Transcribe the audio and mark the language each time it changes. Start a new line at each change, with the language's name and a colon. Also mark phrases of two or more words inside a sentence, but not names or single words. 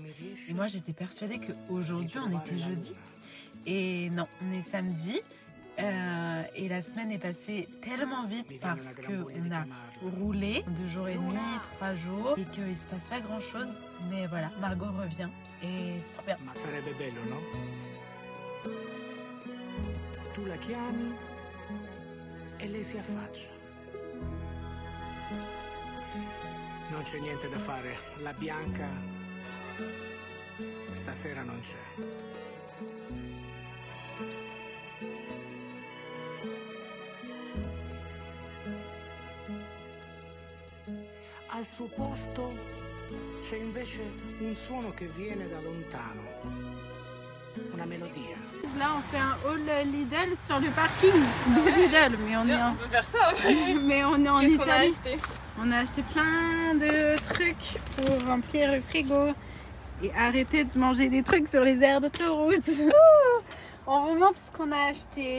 French: Et moi, j'étais persuadée qu'aujourd'hui, on était jeudi. Et non, on est samedi. Et la semaine est passée tellement vite parce qu'on a roulé 2 jours et demi, 3 jours et qu'il ne se passe pas grand chose. Mais voilà, Margot revient et c'est trop bien.
Italian: Ma sarebbe bello, no? Tu la chiami e lei si affaccia. Non c'è niente da fare, la Bianca stasera non c'è. Al suo posto c'è invece un suono che viene da lontano, una melodia.
French: Là, on fait un haul Lidl sur le parking de Lidl, mais on peut faire ça. Mais on est en Qu'est-ce Italie. qu'on a acheté? On a acheté plein de trucs pour remplir le frigo et arrêter de manger des trucs sur les aires d'autoroute. On vous montre ce qu'on a acheté.